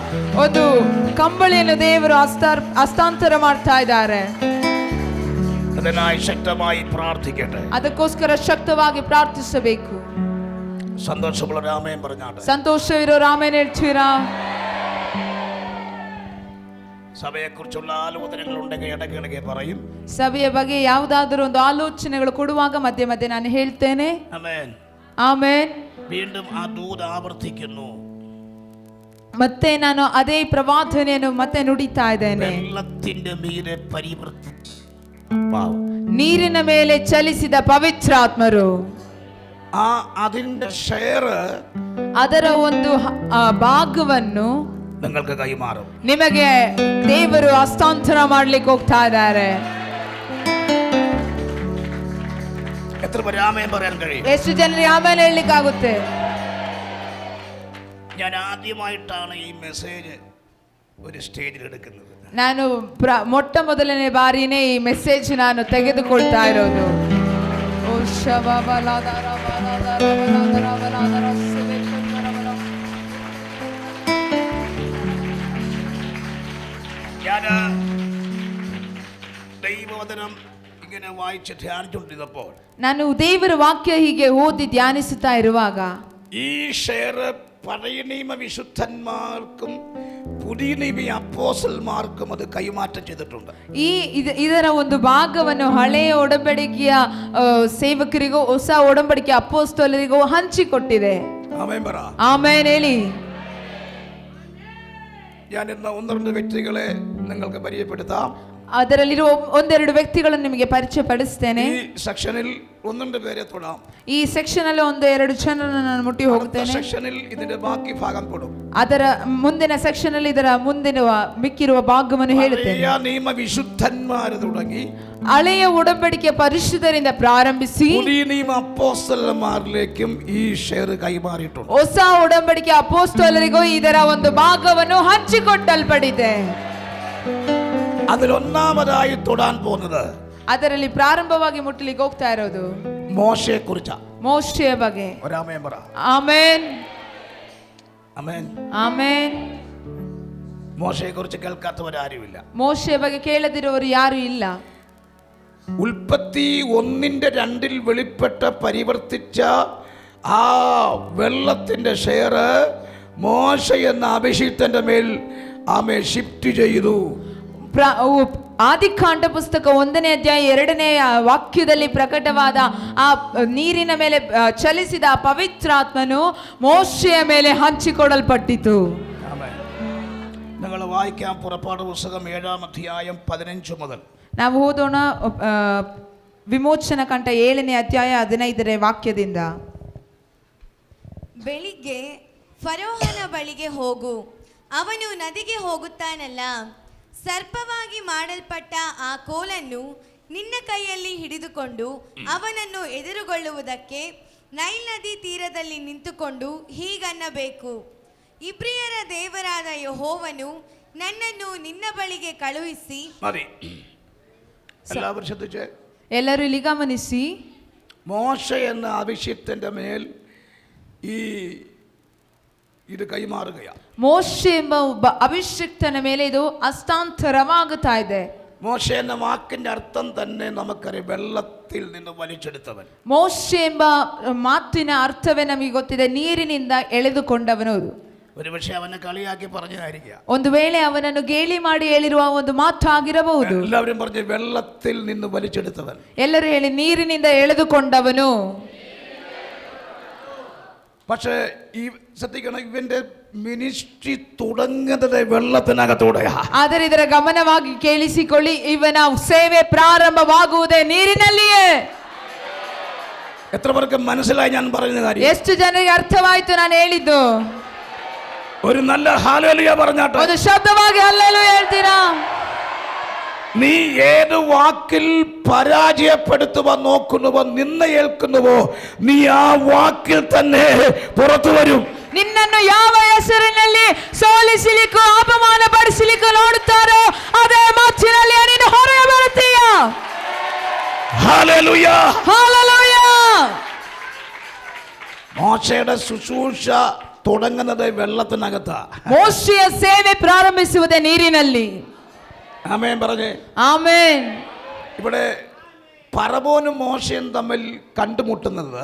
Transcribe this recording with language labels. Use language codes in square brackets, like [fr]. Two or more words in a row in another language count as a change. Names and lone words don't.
[kn] ಒಂದು ಕಂಬಳಿಯನ್ನು ದೇವರು ಹಸ್ತಾಂತರ ಮಾಡ್ತಾ ಇದ್ದಾರೆ. [ml] അതിനായി ശക്തമായി പ്രാർത്ഥിക്കട്ടെ. [kn] ಅದಕ್ಕೋಸ್ಕರ ಶಕ್ತವಾಗಿ ಪ್ರಾರ್ಥಿಸಬೇಕು. [ml] സന്തോഷമുള്ള ആമേൻ പറഞ്ഞാട്ടെ. [kn] ಸಂತೋಷವಿರೋ ಆಮೆನ್ ಹೇಳ್ತೀರಾ? [ml] സഭയെക്കുറിച്ചുള്ള ആലോചനകൾ ഉണ്ടെങ്കിൽ ഇടയ്ക്കിടയ്ക്ക് പറയും. [kn] ಸಭೆಯ ಬಗ್ಗೆ ಯಾವುದಾದರೂ ಒಂದು ಆಲೋಚನೆಗಳು ಕೊಡುವಾಗ ಮಧ್ಯೆ ಮಧ್ಯೆ ನಾನು ಹೇಳ್ತೇನೆ. [ml] ആമേൻ. [kn] ಆಮೆನ್. [ml] വീണ്ടും ആ ദൂത് ആവർത്തിക്കുന്നു. [kn] ಮತ್ತೆ ನಾನು ಅದೇ ಪ್ರವಾದನೆಯನ್ನು ಮತ್ತೆ ನುಡಿತಾ ಇದ್ದೇನೆ. [ml] വെള്ളത്തിന്റെ മീതെ [kn] ನೀರಿನ ಮೇಲೆ ಚಲಿಸಿದ ಪವಿತ್ರಾತ್ಮರು [ml] അതിന്റെ ഷെയർ, [kn] ಅದರ ಒಂದು ಭಾಗವನ್ನು [ml] നിങ്ങൾക്ക് കൈമാറും. [kn] ನಿಮಗೆ ದೇವರು ಹಸ್ತಾಂತರ ಮಾಡ್ಲಿಕ್ಕೆ ಹೋಗ್ತಾ ಇದ್ದಾರೆ. [ml] എത്ര പേര് ആമേൻ പറയാൻ കഴിയും? [kn] ಎಷ್ಟು ಜನರಿಗೆ ಆಮೇಲೆ ಹೇಳಲಿಕ್ಕಾಗುತ್ತೆ? [ml] ഞാൻ ആദ്യമായിട്ടാണ് ഈ മെസ്സേജ് ഒരു സ്റ്റേജിൽ എടുക്കുന്നത്. [kn] ನಾನು ಮೊಟ್ಟ ಮೊದಲನೇ ಬಾರಿನೇ ಈ ಮೆಸೇಜ್ ನಾನು ತೆಗೆದುಕೊಳ್ತಾ ಇರೋದು. [ml] ഞാൻ ദൈവവചനം ഇങ്ങനെ വായിച്ച് ധ്യാനിച്ചുകൊണ്ടിരുന്നപ്പോൾ [kn] ನಾನು ದೇವರ ವಾಕ್ಯ ಹೀಗೆ ಓದಿ ಧ್ಯಾನಿಸುತ್ತಾ ಇರುವಾಗ [ml] ഈ ഷെയർ പഴയ നിയമ വിശുദ്ധന്മാർക്കും പുതിയ നിയമ അപ്പോസ്റ്റലന്മാർക്കും അത് കൈമാറ്റം ചെയ്തിട്ടുണ്ട്. [kn] ಇದರ ಒಂದು ಭಾಗವನ್ನು ಹಳೆಯ ಒಡಂಬಡಿಕೆಯ ಸೇವಕರಿಗೂ ಹೊಸ ಒಡಂಬಡಿಕೆಯ ಅಪೊಸ್ತಲರಿಗೂ ಹಂಚಿಕೊಟ್ಟಿದೆ. [ml] ಆಮೆನ್ പറ. [kn] ಆಮೆನ್ ಹೇಳಿ. [ml] ഞാൻ ഇന്ന് ഒന്ന് രണ്ട് വ്യക്തികളെ നിങ്ങൾക്ക് പരിചയപ്പെടുത്താം. [kn] ಅದರಲ್ಲಿರುವ ಒಂದೆರಡು ವ್ಯಕ್ತಿಗಳನ್ನು ನಿಮಗೆ ಪರಿಚಯ ಪಡಿಸ್ತೇನೆ. [ml] ഈ സെക്ഷനിൽ ഒന്നുണ്ട് പേരെ തൊടാം. [kn] ಈ ಸೆಕ್ಷನ್ ಅಲ್ಲಿ ಒಂದು ಎರಡು ಜನರನ್ನು ನಾನು ಮುಟ್ಟಿ ಹೋಗುತ್ತೇನೆ. [ml] സെക്ഷനിൽ ഇതിന്റെ ബാക്കി ഭാഗം ಕೊಡು. [kn] ಅದರ ಮುಂದಿನ ಸೆಕ್ಷನ್ ಅಲ್ಲಿ ಇದರ ಮುಂದಿನ ಮಿಕ್ಕಿರುವ ಭಾಗವನ್ನು ಹೇಳುತ್ತೇನೆ. [ml] പഴയ നിയമ വിശുദ്ധന്മാർ തുടങ്ങി [kn] ಹಳೆಯ ಒಡಂಬಡಿಕೆ ಪರಿಶುದ್ಧರಿಂದ ಪ್ರಾರಂಭಿಸಿ [ml] പുതിയ നിയമ അപ്പോസ്തലന്മാരിലേക്കും ഈ ഷെയർ കൈമാറിയിട്ടുണ്ട്. [kn] ಹೊಸ ಒಡಂಬಡಿಕೆ ಅಪೊಸ್ತಲರಿಗೂ ಇದರ ಒಂದು ಭಾಗವನ್ನು ಹಂಚಿಕೊಟ್ಟಲ್ಪಟ್ಟಿದೆ. [ml] അതിൽ ഒന്നാമതായി തൊടാൻ പോകുന്നത് [kn] ಅದರಲ್ಲಿ ಪ್ರಾರಂಭವಾಗಿ ಮುಟ್ಟಲಿಕ್ಕೆ ಹೋಗ್ತಾ ಇರೋದು [ml] മോശയെ കുറിച്ചാ. [kn] ಮೋಶೆಯ ಬಗ್ಗೆ. [ml] ഒരാമേൻ പറ. [kn] ಆಮೆನ್ [ml] ആമേൻ. [kn] ಆಮೆನ್. [ml] മോശയെ കുറിച്ച് കേൾക്കാത്തവരാരുമില്ല. [kn] ಮೋಶೆಯ ಬಗ್ಗೆ ಕೇಳದಿರುವವರು ಯಾರು ಇಲ್ಲ. [ml] ഉൽപ്പത്തി 1:2 വെളിപ്പെട്ട പരിവർത്തിച്ച ആ വെള്ളത്തിന്റെ ഷെയർ മോശ എന്ന അഭിഷിക്തന്റെ മേൽ ആമേ ഷിഫ്റ്റ് ചെയ്തു. [kn] ಆದಿಕಾಂಡ ಪುಸ್ತಕ 1ನೇ ಅಧ್ಯಾಯ 2ನೇ ವಾಕ್ಯದಲ್ಲಿ ಪ್ರಕಟವಾದ ಆ ನೀರಿನ ಮೇಲೆ ಚಲಿಸಿದ ಪವಿತ್ರಾತ್ಮನು ಮೋಶೆಯ ಮೇಲೆ ಹಂಚಿಕೊಡಲ್ಪಟ್ಟಿತು. [ml] നിങ്ങൾ വായിക്കാം പുറപ്പാട് പുസ്തകം 7-ാം അധ്യായം 15 മുതൽ. [kn] ನಾವು ಓದೋಣ ವಿಮೋಚನ ಕಂಠ 7ನೇ ಅಧ್ಯಾಯ 15ನೇ ವಾಕ್ಯದಿಂದ. ಬೆಳಿಗ್ಗೆ ಫರೋಹನ ಬಳಿಗೆ ಹೋಗು, ಅವನು ನದಿಗೆ ಹೋಗುತ್ತಾನಲ್ಲ, ಸರ್ಪವಾಗಿ ಮಾಡಲ್ಪಟ್ಟ ಆ ಕೋಲನ್ನು ನಿನ್ನ ಕೈಯಲ್ಲಿ ಹಿಡಿದುಕೊಂಡು ಅವನನ್ನು ಎದುರುಗೊಳ್ಳುವುದಕ್ಕೆ ನೈಲ್ ನದಿ ತೀರದಲ್ಲಿ ನಿಂತುಕೊಂಡು ಹೀಗನ್ನಬೇಕು, ಇಬ್ರಿಯರ ದೇವರಾದ ಯೆಹೋವನು ನನ್ನನ್ನು ನಿನ್ನ ಬಳಿಗೆ ಕಳುಹಿಸಿ. ಎಲ್ಲರೂ ಇಲ್ಲಿ ಗಮನಿಸಿ. [ml] മോശ എന്ന അഭിഷിക്തന്റെ മേൽ ഈ ಇದು ಕೈಮಾರುകയാണ്. [kn] ಮೋಶೆ ಎಂಬ ಒಬ್ಬ ಅಭಿಷಿಕ್ತನ ಮೇಲೆ ಇದು ಹಸ್ತಾಂತರವಾಗುತ್ತಾ ಇದೆ. [ml] മോശെ എന്ന വാക്കിന്റെ അർത്ഥം തന്നെ നമുക്കറിയാം, വെള്ളത്തിൽ നിന്ന് വലിച്ചെടുത്തവൻ. [kn] ಮೋಶೆ ಎಂಬ ಮಾತಿನ ಅರ್ಥವೇ ನಮಗೆ ಗೊತ್ತಿದೆ, ನೀರಿನಿಂದ ಎಳೆದುಕೊಂಡವನು. [ml] ഒരുപക്ഷെ അവനെ കളിയാക്കി പറഞ്ഞതായിരിക്കാം. [kn] ಒಂದು ವೇಳೆ ಅವನನ್ನು ಗೇಲಿ ಮಾಡಿ ಹೇಳಿರುವ ಒಂದು ಮಾತಾಗಿರಬಹುದು. [ml] എല്ലാവരും പറഞ്ഞു വെള്ളത്തിൽ നിന്ന് വലിച്ചെടുത്തവൻ. [kn] ಎಲ್ಲರೂ ಹೇಳಿ ನೀರಿನಿಂದ ಎಳೆದುಕೊಂಡವನು. [ml] പക്ഷേ ഈ ശ്രദ്ധിക്കണം, ഇവന്റെ മിനിസ്ട്രി തുടങ്ങുന്നത് വെള്ളത്തിനകത്തൂടെയാ. [kn] ಆದರೆ ಇದರ ಗಮನವಾಗಿ ಕೇಳಿಸಿಕೊಳ್ಳಿ, ಇವನ ಸೇವೆ ಪ್ರಾರಂಭವಾಗುವುದೇ ನೀರಿನಲ್ಲಿಯೇ. [ml] എത്ര പേർക്ക് മനസ്സിലായി ഞാൻ പറയുന്ന കാര്യം? [kn] ಎಷ್ಟು ಜನರಿಗೆ ಅರ್ಥವಾಯಿತು ನಾನು ಹೇಳಿದ್ದು? [ml] ഒരു നല്ല ഹല്ലേലൂയ പറഞ്ഞാട്ടെ. [kn] ಒಂದು ಶಬ್ದವಾಗಿ ಹಲ್ಲೆಲೂಯಾ ಹೇಳ್ತೀರಾ? [ml] നീ ഏത് വാക്കിൽ പരാജയപ്പെടുത്തുവാൻ നോക്കുന്നുവോ, നിന്ന ഏൽക്കുന്നുവോ, നീ ആ വാക്കിൽ തന്നെ പുറത്തു വരും. [kn] ನಿನ್ನನ್ನು ಯಾವ ಹೆಸರಿನಲ್ಲಿ ಸೋಲಿಸಲಿಕ್ಕೂ ಅಪಮಾನ ಪಡಿಸಲಿಕ್ಕೂ ನೋಡುತ್ತಾರೋ ಅದೇ ಮಾತಿನಲ್ಲಿ ನೀನು ಹೊರಗೆ ಬರುತ್ತೀಯ. [ml] ഹല്ലേലൂയ, [kn] ಹಲ್ಲೆಲೂಯ. [ml] മോശയുടെ ശുശ്രൂഷ തുടങ്ങുന്നത് വെള്ളത്തിനകത്താ. [kn] ಮೋಶೆಯ ಸೇವೆ ಪ್ರಾರಂಭಿಸುವುದೇ ನೀರಿನಲ್ಲಿ. [ml] ആമേൻ പറഞ്ഞേ. [kn] ಆಮೆನ್. [ml] ഇവിടെ ഫറവോനും മോശയും തമ്മിൽ കണ്ടുമുട്ടുന്നത്